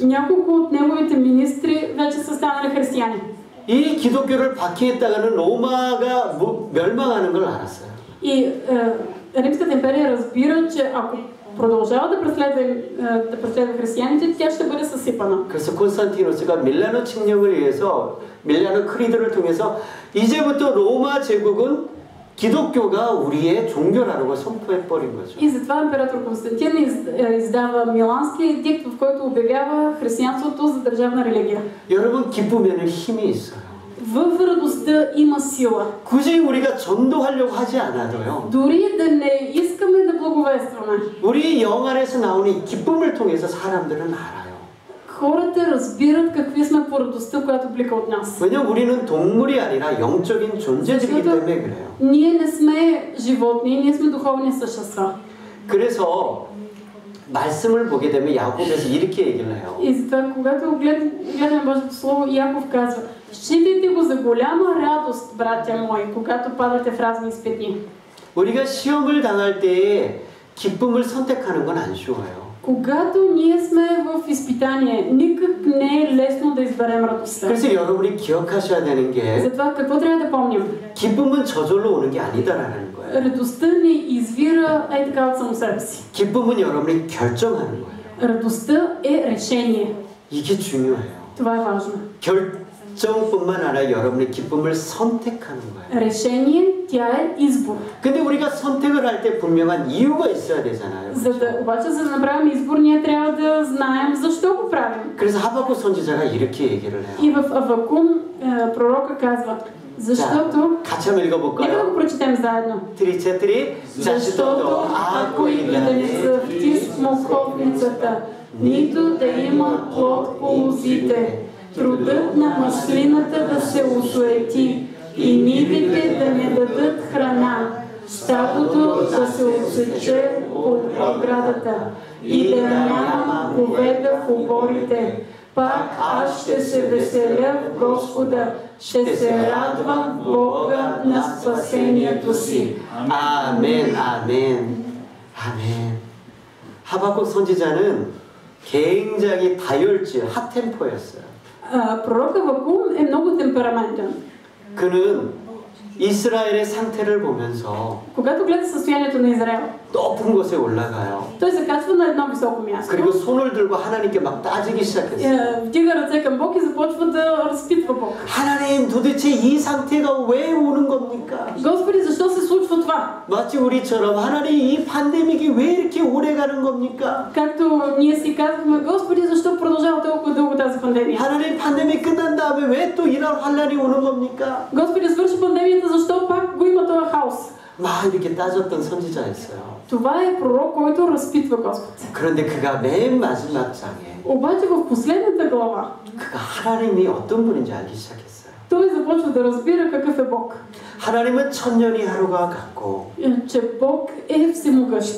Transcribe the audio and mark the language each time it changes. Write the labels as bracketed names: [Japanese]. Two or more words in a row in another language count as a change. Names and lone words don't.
[Bulgarian] Няколко от неговите министри вече са станали християни. [Korean] 이 기독교를 박해했다가는 로마가 멸망하는 걸 알았어요. [Bulgarian] И Римската империя разбира, че ако продължава да преследва християните, тя ще бъде съсипана. [Korean] 그래서 콘스탄티누스가 밀라노 칙령을 위해서 밀라노 크리드를 통해서 이제부터 로마 제국은 기독교가 우리의 종교라는 걸 선포해 버린 거죠. [Bulgarian] И затова император Константин издава Милански едикт, в който обявява християнството за държавна религия. [Korean] 여러분 기쁨에는 힘이 있어요. [Bulgarian] В радостта има сила. [Korean] 굳이 우리가 전도하려고 하지 않아도요. [Bulgarian] Дори да не искаме да благовестваме, [Korean] 우리 영 안에서 나오는 이 기쁨을 통해서 사람들은 알아요. [Bulgarian] хората разбират какви сме по радостта, която блика от нас. [Korean] 왜냐면 우리는 동물이 아니라 영적인 존재들이기 때문에 그래요. [Bulgarian] Ние не сме животни, ние сме духовни същества. [Korean] 그래서 말씀을 보게 되면 야곱에서 이렇게 얘기를 해요. [Bulgarian] И затова, когато гледаме Божието Слово, Яков казва: считайте го за голяма радост, братя мои, когато падате в разни изпитни. [Korean] 우리가 시험을 당할 때에 기쁨을 선택하는 건 안 쉬워요. [Bulgarian] Когато ние сме в изпитание, никак не е лесно да изберем радостта. [Korean] 그래서 여러분이 기억하셔야 되는 게 [Bulgarian] Затова какво трябва да помним? [Korean] 기쁨은 저절로 오는 게 아니다라는 거예요. [Bulgarian] Радостта не извира така от само себе си. [Korean] 기쁨은 여러분이 결정하는 거예요. [Bulgarian] Радостта е решение. [Korean] 이게 중요해요. [Bulgarian] Това е важно. [Korean] 결정뿐만 아니라 여러분의 기쁨을 선택하는 거예요. [Bulgarian] Решение, тя е избор. [Korean] 근데 우리가 선택을 할 때 분명한 이유가 있어야 되잖아요. [Bulgarian] Обаче, за да направим избор, ние трябва да знаем защо го правим. [Korean] 그래서 하박국 선지자가 이렇게 얘기를 해요. [Bulgarian] И в Авакум пророка казва: защото, [Korean] 같이 한번 [Bulgarian] нека да [Korean] 읽어볼까요? [Bulgarian] го прочетем заедно. 트리체트리 Защото ако и да не са в смоковницата, нито да има плод по лозите, трудът на маслината да се осуети и нивите да не дадат храна, стадото да се отсече от оградата и да няма говеда в оборите, пак аз ще се веселя в Господа, ще се радвам в Бога на спасението си. [Korean] 아멘, 아멘, 아멘. 하박국 선지자는 굉장히 다혈질, 핫템포였어요. [Bulgarian] Пророк Авакум е много темпераментен. [Korean] 그는 이스라엘의 상태를 보면서 [Bulgarian] Когато гледа състоянието на Израел, [Korean] 높은 곳에 올라가요. [Bulgarian] той се качва на едно високо място. [Korean] 그리고 손을 들고 하나님께 막 따지기 시작했어요. [Bulgarian] Вдига ръце към Бог и започва да разпитва Бог. [Korean] 하나님, 도대체 이 상태가 왜 오는 겁니까? [Bulgarian] Господи, защо се случва това? [Korean] 마치 우리처럼 하나님, 이 팬데믹이 왜 이렇게 오래 가는 겁니까? [Bulgarian] Както ние си казваме: Господи, защо продължава толкова дълго тази пандемия? [Korean] 하나님, 팬데믹 끝난 다음에 왜 또 이런 환란이 오는 겁니까? [Bulgarian] Господи, свърши пандемията, защо пак го има този хаос? [Korean] 막 이렇게 따졌던 선지자였어요. [Bulgarian] Това е пророк, който разпитва Господ. [Korean] 그런데 그가 맨 마지막 장에 [Bulgarian] Обаче в последната глава [Korean] 그가 하나님이 어떤 분인지 알기 시작했어요. [Bulgarian] той започва да разбира какъв е Бог. [Korean] 하나님은 천년이 하루가 같고 [Bulgarian] Че Бог е всемогъщ.